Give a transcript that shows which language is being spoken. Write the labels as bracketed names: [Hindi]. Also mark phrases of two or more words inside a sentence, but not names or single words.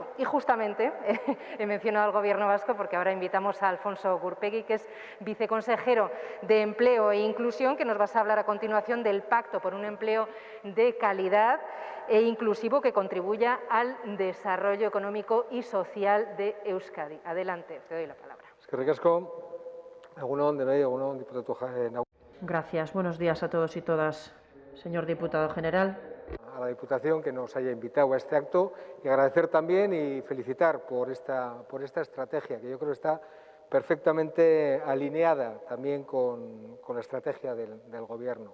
[Spanish] Y justamente he mencionado al Gobierno vasco porque ahora invitamos a Alfonso Gurpegui, que es viceconsejero de Empleo e Inclusión, que nos va a hablar a continuación del Pacto por un Empleo de Calidad e inclusivo que contribuya al desarrollo económico y social de Euskadi. Adelante, te doy la palabra. [Basque] Eskerrik asko, egun on denoi, egun on diputatu nagusi. [Spanish] Gracias, buenos días a todos y todas, señor diputado general. A la Diputación que nos haya invitado a este acto y agradecer también y felicitar por esta estrategia, que yo creo que está perfectamente alineada también con la estrategia del Gobierno.